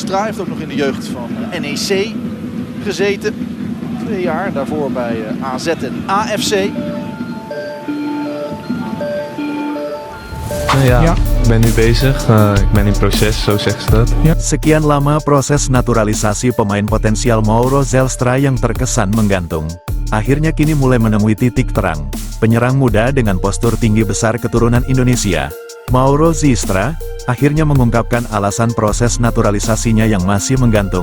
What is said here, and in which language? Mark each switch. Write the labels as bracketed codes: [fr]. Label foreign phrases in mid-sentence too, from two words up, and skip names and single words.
[nl] Zelstra heeft ook nog in de jeugd van NEC gezeten. 2 jaar, daarvoor bij AZ en AFC. Ja, ik ben nu bezig, ik ben in proces, zo zeggen ze dat. [id] Sekian lama proses naturalisasi pemain potensial Mauro Zelstra yang terkesan menggantung. Akhirnya kini mulai menemui titik terang. Penyerang muda dengan postur tinggi besar keturunan Indonesia, Mauro Zelstra, akhirnya mengungkapkan alasan proses naturalisasinya yang masih menggantung.